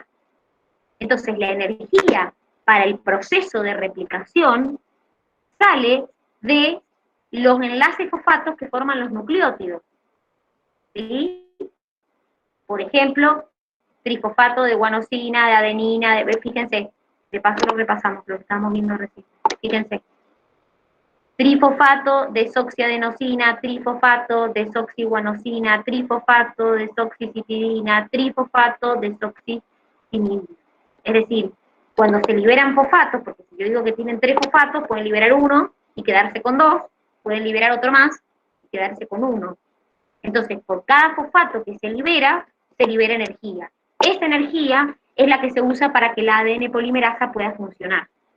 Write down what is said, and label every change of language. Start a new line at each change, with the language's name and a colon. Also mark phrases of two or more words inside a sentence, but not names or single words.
Spanish: Entonces la energía para el proceso de replicación sale de los enlaces fosfatos que forman los nucleótidos. ¿Sí? Por ejemplo, trifosfato de guanosina, de adenina, fíjense, de paso lo repasamos, lo que estamos viendo recién. Fíjense. Trifosfato, desoxiadenosina, trifosfato, desoxiguanosina, trifosfato, desoxicitidina, trifosfato, desoxicinidina. Es decir, cuando se liberan fosfatos, porque si yo digo que tienen 3 fosfatos, pueden liberar uno y quedarse con 2, pueden liberar otro más y quedarse con 1. Entonces, por cada fosfato que se libera energía. Esa energía es la que se usa para que la ADN polimerasa pueda funcionar.